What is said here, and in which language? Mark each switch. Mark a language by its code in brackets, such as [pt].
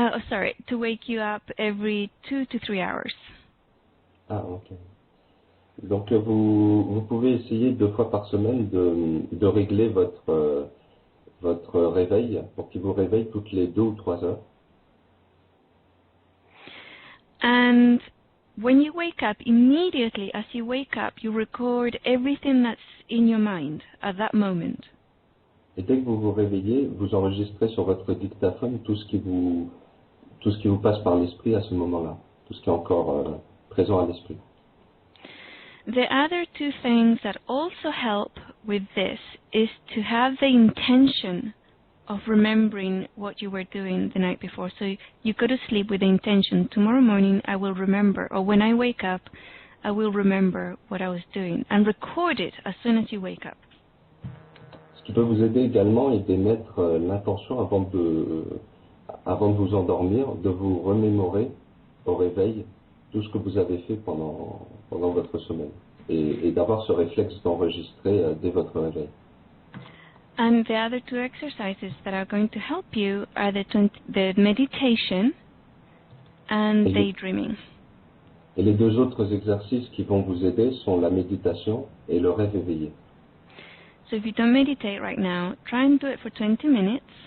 [en] Sorry, to wake you up every 2 to 3 hours. Ah, ok. [fr] Donc vous pouvez essayer 2 fois par semaine de régler votre réveil pour qu'il vous réveille toutes les 2 ou 3 heures. [en] And when you wake up, immediately as you wake up, you record everything that's in your mind at that moment. [fr] Et dès que vous vous réveillez, vous enregistrez sur votre dictaphone tout ce qui vous passe par l'esprit à ce moment-là, tout ce qui est encore présent à l'esprit. [en] The other 2 things that also help with this is to have the intention of remembering what you were doing the night before. So you go to sleep with the intention, tomorrow morning I will remember, or when I wake up, I will remember what I was doing, and record it as soon as you wake up. [fr] Ce qui peut vous aider également est d'émettre l'intention avant de vous endormir, de vous remémorer au réveil tout ce que vous avez fait pendant votre sommeil, et d'avoir ce réflexe d'enregistrer dès votre réveil. [en] And the other 2 exercises that are going to help you are the meditation and daydreaming. [fr] Et les 2 autres exercices qui vont vous aider sont la méditation et le rêve éveillé. [en] So if you don't meditate right now, try and do it for 20 minutes.